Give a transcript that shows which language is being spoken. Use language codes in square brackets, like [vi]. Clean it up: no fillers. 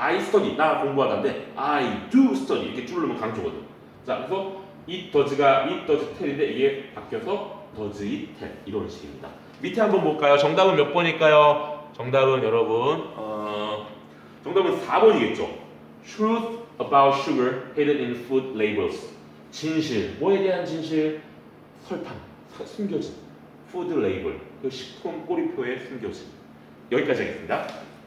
[en] I study [ko] 나 공부하다인데 [en] I do study [ko] 이렇게 줄르면 강조거든. 자 그래서 [en] it does tell [ko] 인데 이게 바뀌어서 [en] does it tell [ko] 이런 식입니다. 밑에 한번 볼까요? 정답은 몇 번일까요? 정답은 여러분 정답은 4번이겠죠. [en] Truth about sugar hidden in food labels. [ko] 진실 뭐에 대한 진실? 설탕 숨겨진 food label 그 식품 꼬리표에 숨겨진. 여기까지 하겠습니다.